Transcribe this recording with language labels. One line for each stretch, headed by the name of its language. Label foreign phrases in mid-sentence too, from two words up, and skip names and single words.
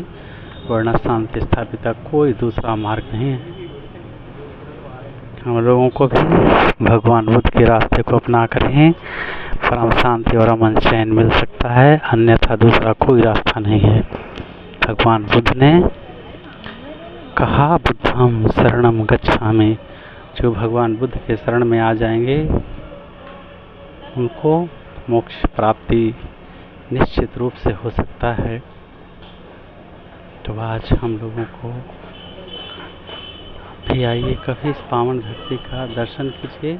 Hindi: वरना शांति स्थापित का कोई दूसरा मार्ग नहीं है। हम लोगों को भी भगवान बुद्ध के रास्ते को अपना कर ही परम शांति और अमन चैन मिल सकता है, अन्यथा दूसरा कोई रास्ता नहीं है। भगवान बुद्ध ने कहा,
Pali: बुद्धम शरणम गच्छामि।
Hindi: जो भगवान बुद्ध के शरण में आ जाएंगे उनको मोक्ष प्राप्ति निश्चित रूप से हो सकता है। तो आज हम लोगों को भी आइए, कभी इस पावन धरती का दर्शन कीजिए।